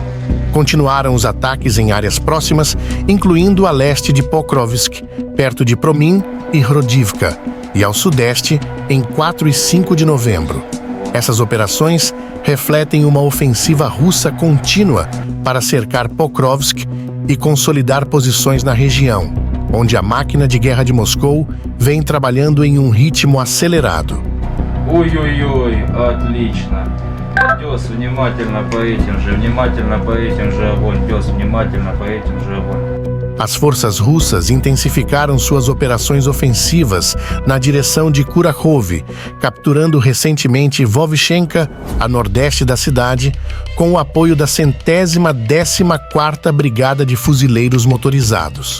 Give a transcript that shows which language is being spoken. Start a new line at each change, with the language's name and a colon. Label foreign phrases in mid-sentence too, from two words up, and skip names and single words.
Portuguese: Continuaram os ataques em áreas próximas, incluindo a leste de Pokrovsk, perto de Promin e Hrodivka, e ao sudeste, em 4 e 5 de novembro. Essas operações refletem uma ofensiva russa contínua para cercar Pokrovsk e consolidar posições na região, onde a máquina de guerra de Moscou vem trabalhando em um ritmo acelerado.
Russian: Ой-ой-ой, отлично. Пес, внимательно по этим же огонь. Пес, внимательно по этим же огонь.
Portuguese: As forças russas intensificaram suas operações ofensivas na direção de Kurakhove, capturando recentemente Vovchenka, a nordeste da cidade, com o apoio da 114ª Brigada de Fuzileiros Motorizados.